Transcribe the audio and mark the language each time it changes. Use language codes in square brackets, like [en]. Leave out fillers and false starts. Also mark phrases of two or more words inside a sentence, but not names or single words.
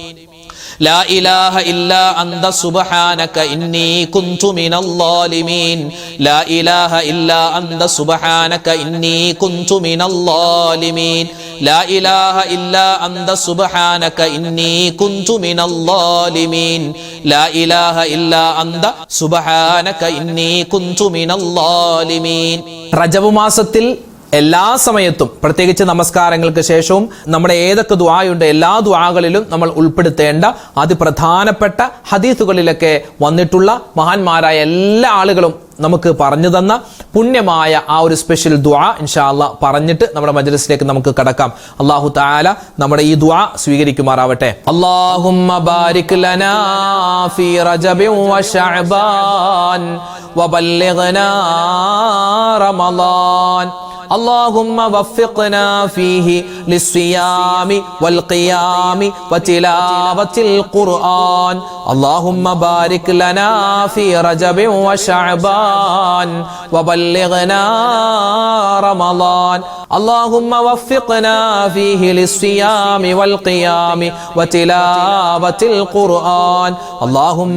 [ar] لا إله إلا أنت سبحانك إني كنت من الظالمين لا إله إلا أنت سبحانك إني كنت من الظالمين لا إله إلا أنت سبحانك إني كنت من الظالمين لا إله إلا أنت سبحانك إني كنت من الظالمين [ml] റജബ് മാസത്തിൽ എല്ലാ സമയത്തും പ്രത്യേകിച്ച് നമസ്കാരങ്ങൾക്ക് ശേഷവും നമ്മുടെ ഏതൊക്കെ ദുആയുണ്ട് എല്ലാ ദുആകളിലും നമ്മൾ ഉൾപ്പെടുത്തേണ്ട അതിപ്രധാനപ്പെട്ട ഹദീസുകളിലൊക്കെ വന്നിട്ടുള്ള മഹാന്മാരായ എല്ലാ ആളുകളും നമുക്ക് പറഞ്ഞു തന്ന പുണ്യമായ ആ ഒരു സ്പെഷ്യൽ ദുആ [ar] إن شاء الله [ml] പറഞ്ഞിട്ട് നമ്മുടെ മജ്ലിസിലേക്ക് നമുക്ക് കടക്കാം. [ar] الله تعالى [ml] നമ്മുടെ ഈ ദുആ സ്വീകരിക്കുമാറാവട്ടെ. [ar] اللهم بارك لنا في رجب و شعبان وبلغنا റമളാൻ اللهم وفقنا فيه للصيام والقيام وتلاوة القرآن اللهم بارك لنا في رجب وشعبان وبلغنا رمضان اللهم وفقنا فيه للصيام والقيام وتلاوة القرآن اللهم